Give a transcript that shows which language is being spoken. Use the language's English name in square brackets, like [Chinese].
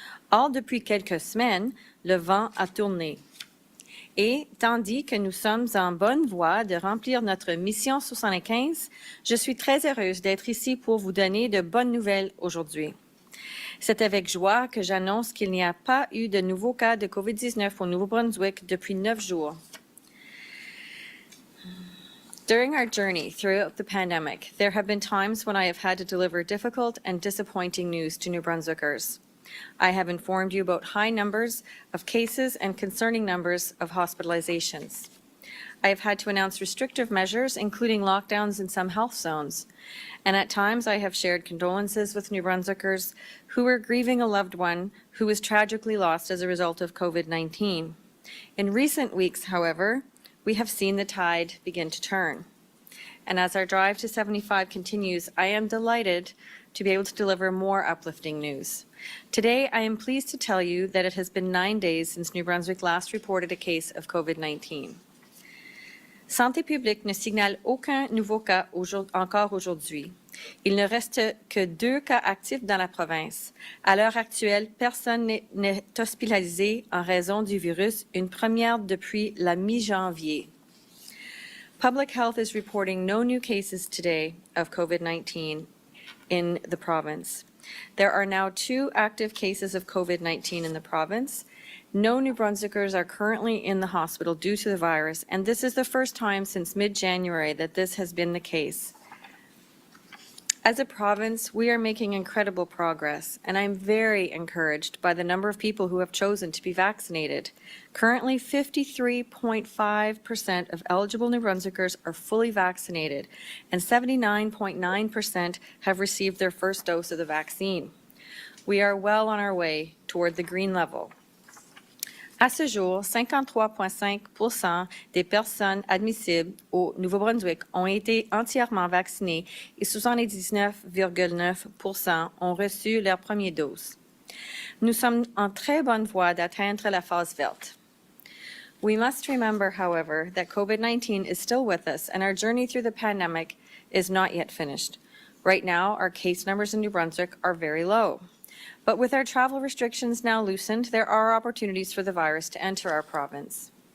[French] Or, depuis quelques semaines, le vent a tourné. Et tandis que nous sommes en bonne voie de remplir notre mission 75, je suis très heureuse d'être ici pour vous donner de bonnes nouvelles aujourd'hui. C'est avec joie que j'annonce qu'il n'y a pas eu de nouveaux cas de COVID-19 au Nouveau-Brunswick depuis 9 jours. [English] During our journey throughout the pandemic, there have been times when I have had to deliver difficult and disappointing news to New Brunswickers. I have informed you about high numbers of cases and concerning numbers of hospitalizations. I have had to announce restrictive measures, including lockdowns in some health zones. And at times I have shared condolences with New Brunswickers who were grieving a loved one who was tragically lost as a result of COVID-19. In recent weeks, however, we have seen the tide begin to turn. And as our drive to 75 continues, I am delighted to be able to deliver more uplifting news. Today, I am pleased to tell you that it has been 9 days since New Brunswick last reported a case of COVID-19. [French] Santé publique ne signale aucun nouveau cas encore aujourd'hui. Il ne reste que 2 cas actifs dans la province. À l'heure actuelle, personne n'est hospitalisé en raison du virus, une première depuis la mi-janvier. [English] Public Health is reporting no new cases today of COVID-19 in the province. There are now 2 active cases of COVID-19 in the province. No New Brunswickers are currently in the hospital due to the virus, and this is the first time since mid-January that this has been the case. As a province, we are making incredible progress, and I'm very encouraged by the number of people who have chosen to be vaccinated. Currently, 53.5% of eligible New Brunswickers are fully vaccinated, and 79.9% have received their first dose of the vaccine. We are well on our way toward the green level. [French] À ce jour, 53,5% des personnes admissibles au Nouveau-Brunswick ont été entièrement vaccinées et 79,9% ont reçu leur première dose. Nous sommes en très bonne voie d'atteindre la phase verte. [English] We must remember, however, that COVID-19 is still with us and our journey through the pandemic is not yet finished. Right now, our case numbers in New Brunswick are very low. But with our travel restrictions now loosened, there are opportunities for the virus to enter our province.